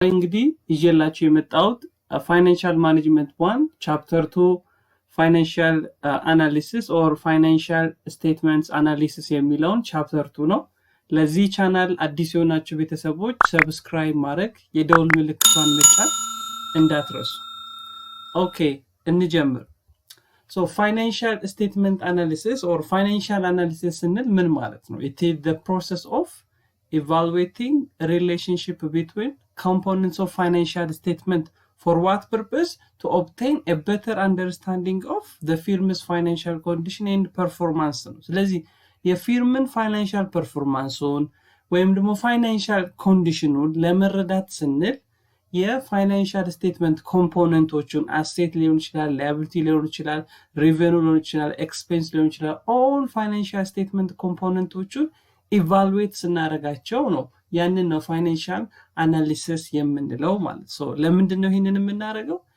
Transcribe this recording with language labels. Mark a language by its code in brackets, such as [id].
[am] እንግዲህ ይዤላችሁ የመጣሁት ፋይናንሻል ማኔጅመንት 1 ቻፕተር 2 ፋይናንሻል አናሊሲስ ኦር ፋይናንሻል ስቴትመንትስ አናሊሲስ የሚለውን ቻፕተር 2 ነው። ለዚህ ቻናል አዲስ የሆናችሁ ቤተሰቦች ሰብስክራይብ ማድረግ የደውል ምልክቷን መጫን እንዳትረሱ። ኦኬ እንጀምር። [en] So financial statement analysis or financial analysis [am] ስንል ምን ማለት ነው? [en] It is the process of evaluating a relationship between components of financial statement for what purpose? To obtain a better understanding of the firm's financial condition and performance. [am] ስለዚህ የፊርምን ፋይናንሻል ፐርፎርማንሱን ወይም ደግሞ ፋይናንሻል ኮንዲሽኑን ለመረዳት ስንል የፋይናንሻል ስቴትመንት ኮምፖነንቶቹን አሴት ሊሆን ይችላል፣ ላያቢሊቲ ሊሆን ይችላል፣ ሬቨኑ ሊሆን ይችላል፣ ኤክስፔንስ ሊሆን ይችላል። ኦል ፋይናንሻል ስቴትመንት ኮምፖነንቶቹን ኢቫሉዌት ስናደርጋቸው ነው ያንን ነው ፋይናንሻል አናሊሲስ የምንለው ማለት ነው። ለምንድን ነው ይሄንን የምናደርገው?